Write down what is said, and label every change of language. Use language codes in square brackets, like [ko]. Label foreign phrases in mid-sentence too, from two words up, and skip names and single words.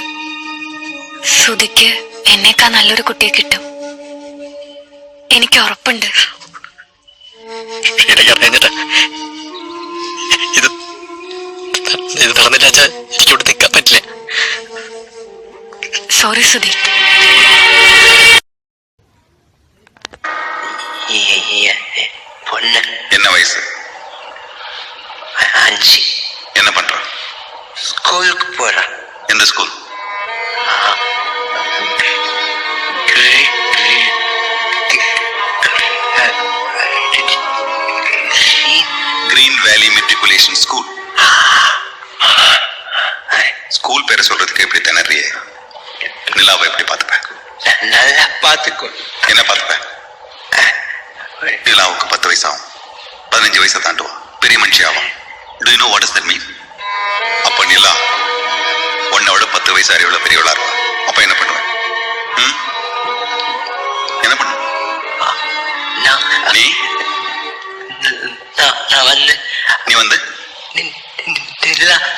[ml] സുധിക്ക് എന്നേക്കാ നല്ലൊരു കുട്ടിയെ കിട്ടും, എനിക്ക് ഉറപ്പുണ്ട്. ഇത് നടന്നില്ല വെച്ചാ എനിക്കോട് നിൽക്കാൻ പറ്റില്ല. സോറി സുധി. [ta] என்ன வயசு? 5. என்ன பண்ற? ஸ்கூலுக்கு போறேன். எந்த ஸ்கூல்? கிரீன் வேலி மெட்ரிகுலேஷன் ஸ்கூல். ஸ்கூல் பேரை சொல்றதுக்கு எப்படி திணறிய? நிலாவை எப்படி பார்த்துப்ப? நல்லா பார்த்துக்கோ. என்ன பார்த்துப்ப? நிலாவுக்கு 10 வயசு ஆகும். 15 வயசை தாண்டுவா, பெரிய மனுஷி ஆகும். [en] Do you know what does that mean? [ta] அப்ப நிலா உன்னோட 10 வயசு அறிவுள்ள பெரியவளா இருவா. அப்ப என்ன பண்ணுவ? என்ன பண்ணு? நீ வந்து நிலா